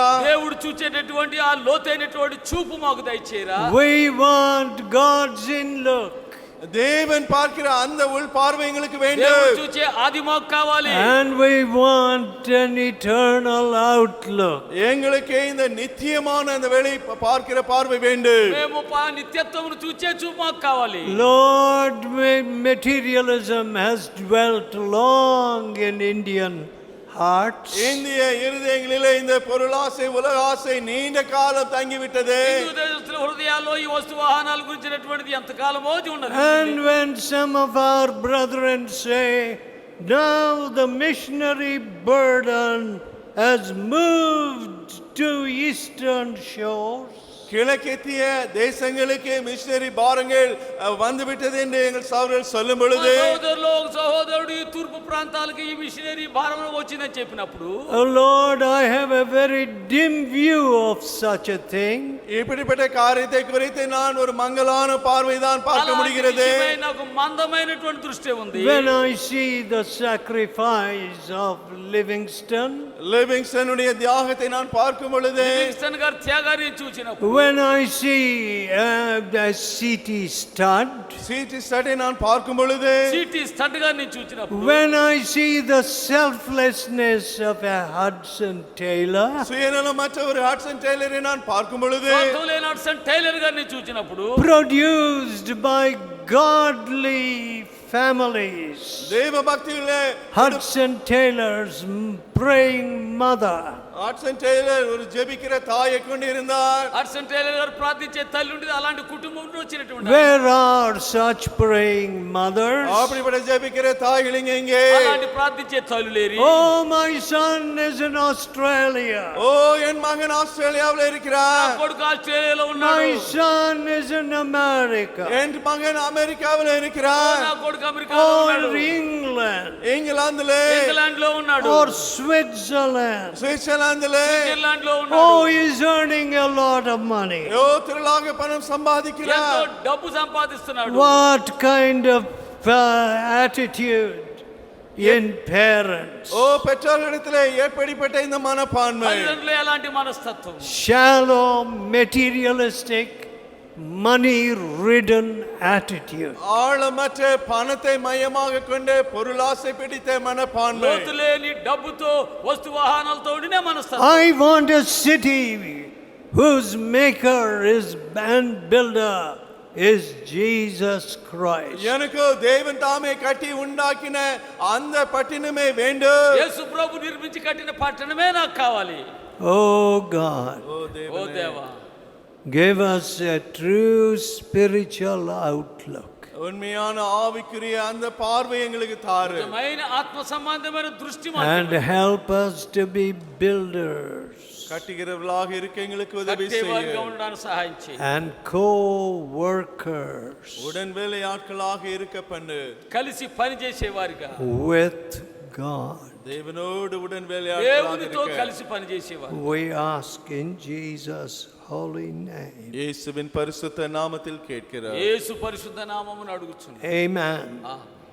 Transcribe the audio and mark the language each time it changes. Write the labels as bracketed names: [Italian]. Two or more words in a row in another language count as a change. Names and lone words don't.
[Telugu] దేవుడు చూచేటటువంటి ఆ లోతైనటువంటి చూపు మాకు దయచేయరా? [English] We want God's in-look. [Tamil] தேவன் பார்க்கிற அந்த உள் பார்வை எங்களுக்கு [Telugu] దేవుడు [Tamil] வேண்டும். [Telugu] చూచే అది మాకు కావాలి. [English] And we want an eternal outlook. [Tamil] எங்களுக்கு இந்த நித்தியமான அந்த வெளி பார்க்கிற பார்வை வேண்டும். [Telugu] మేము నిత్యత్వమును చూచే చూపు మాకు కావాలి. [English] Lord, materialism has dwelt long in Indian hearts. [Tamil] இந்திய இருதயங்களிலே இந்த பொருளாசை உலக ஆசை நீண்ட காலம் தங்கிவிட்டது. [Telugu] హిందూ దేశస్తుల హృదయాల్లో ఈ వస్తు వాహనాల గురించినటువంటిది ఎంతకాలమో ఉన్నది. [English] And when some of our brethren say, now the missionary burden has moved to eastern shores, [Tamil] கிழக்கத்திய தேசங்களுக்கு மிஷனரி பாரங்கள் வந்துவிட்டது என்று எங்கள் சகோதரர்கள் சொல்லும் பொழுது, [Telugu] సహోదరులు ఒక సహోదరుడు ఈ తూర్పు ప్రాంతాలకు ఈ మిషనరీ భారం వచ్చిందని చెప్పినప్పుడు, [English] oh Lord, I have a very dim view of such a thing. [Tamil] இப்படிப்பட்ட காரியத்தை குறித்து நான் ஒரு மங்கலான பார்வை தான் பார்க்க [Telugu] అలాంటి [Tamil] முடிகிறது. [Telugu] విషయమై నాకు మందమైనటువంటి దృష్టి ఉంది. [English] When I see the sacrifice of [Tamil] லிவிங்ஸ்டனுடைய தியாகத்தை நான் பார்க்கும் பொழுது, [Telugu] లివింగ్స్టన్ గారి త్యాగాన్ని చూసినప్పుడు, [English] when I see the C.T. Studd, [Tamil] சீட்டி ஸ்டட்டை நான் பார்க்கும் பொழுது, [Telugu] సిటీ స్టడ్ గారిని చూసినప్పుడు, [English] when I see the selflessness of a Hudson Taylor, [Tamil] சுயநலமற்ற ஒரு ஹட்சன் டெய்லரை நான் பார்க்கும் பொழுது, [Telugu] స్వార్థం లేని హడ్సన్ టైలర్ గారిని చూసినప్పుడు, [English] produced by godly families, [Tamil] தேவ பக்தியுள்ள [English] Hudson Taylor's praying mother, [Tamil] ஹட்சன் டெய்லர் ஒரு ஜெபிக்கிற தாயை கொண்டிருந்தார். [Telugu] హడ్సన్ టైలర్ గారు ప్రార్థించే తల్లి ఉండేది. అలాంటి కుటుంబం నుండి వచ్చినటువంటి [English] where are such praying mothers? [Tamil] அப்படிப்பட்ட ஜெபிக்கிற தாய்கள் எங்கே? [Telugu] అలాంటి ప్రార్థించే తల్లులేరి. [English] Oh, my son is in Australia. [Tamil] ஓ என் மகன் ஆஸ்திரேலியாவில் [Telugu] నా [Tamil] இருக்கிறார். [Telugu] కొడుకు ఆస్ట్రేలియాలో ఉన్నాడు. [English] My son is in America. [Tamil] என் மகன் அமெரிக்காவில் இருக்கிறார். [Telugu] నా కొడుకు అమెరికాలో [English] Or [Telugu] ఉన్నాడు. [English] England. [Tamil] இங்கிலாந்துல, [Telugu] ఇంగ్లాండ్ లో ఉన్నాడు. [English] Or Switzerland. [Tamil] சுவிட்சர்லாந்துல, [Telugu] స్విట్జర్లాండ్ లో ఉన్నాడు. [English] Oh, he's earning a lot of money. [Tamil] திரளாக பணம் [Telugu] ఎంతో [Tamil] சம்பாதிக்கிறார். [Telugu] డబ్బు సంపాదిస్తున్నాడు. [English] What kind of attitude in parents. [Tamil] ஓ பெற்றோர்களிடத்திலே எப்படிப்பட்ட இந்த மனப்பான்மை? [Telugu] తల్లిదండ్రులు ఎలాంటి మనస్తత్వం? [English] Shallow, materialistic, money-ridden attitude. [Tamil] ஆழமற்ற பணத்தை மையமாக கொண்டு பொருளாசை பிடித்த மனப்பான்மை. [Telugu] లోతు లేని డబ్బుతో వస్తు వాహనాలతో ఉండిన మనస్తత్వం. [English] I want a city whose maker is and builder is Jesus Christ. [Tamil] எனக்கு தேவன் தாமே கட்டி உண்டாக்கின அந்த பட்டணமே வேண்டும். [Telugu] యేసు ప్రభు నిర్మించి కట్టిన పట్టణమే నాకు కావాలి. [English] Oh God, [Telugu] ఓ ఓ దేవనే, దేవా, [English] give us a true spiritual outlook. [Tamil] உண்மையான ஆவிக்குரிய அந்த பார்வை எங்களுக்கு தாரு. [Telugu] నిజమైన ఆత్మ సంబంధమైన దృష్టి [English] And [Telugu] మాకు [English] help us to be builders [Tamil] கட்டுகிறவர்களாக இருக்க எங்களுக்கு உதவி [Telugu] కట్టేవారిగా [Tamil] செய்ய. [Telugu] ఉండడానికి సహాయం చేయి. [English] and co-workers [Tamil] உடன் வேலையாட்களாக இருக்க பண்ணு. [Telugu] కలిసి పని చేసేవారిగా, [English] with God. [Tamil] தேவனோடு உடன் வேலையாட்களாக [Telugu] దేవునితో [Tamil] இருக்க. [Telugu] కలిసి పని చేసేవారు. [English] We ask in Jesus' holy name. [Tamil] இயேசுவின் பரிசுத்த நாமத்தில் கேட்கிறோம். [Telugu] యేసు పరిశుద్ధ నామమును అడుగుచున్నాను. [English] Amen. [Telugu] ఆమేన్.